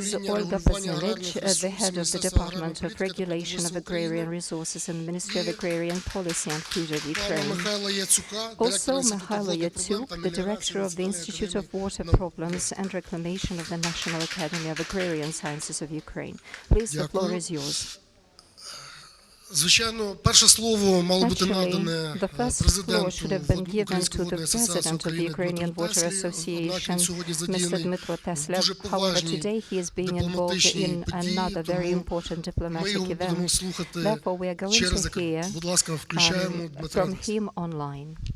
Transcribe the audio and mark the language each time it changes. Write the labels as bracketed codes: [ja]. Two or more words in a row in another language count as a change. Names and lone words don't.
[en] Olga, the Head of the Department of Regulation of Agrarian Resources in the Ministry of Agrarian Policy and Food of Ukraine. Also, Mykhailo, the Director of the Institute of Water Problems and Reclamation of the National Academy of Agrarian Sciences of Ukraine. Please, the floor is yours. [uk] Звичайно, перше слово мало бути надане президенту [en] to the President of the Ukrainian Water Association, Mr. Dmytro. However, today he is being involved in another very important diplomatic event. Therefore, we are going to hear from him online.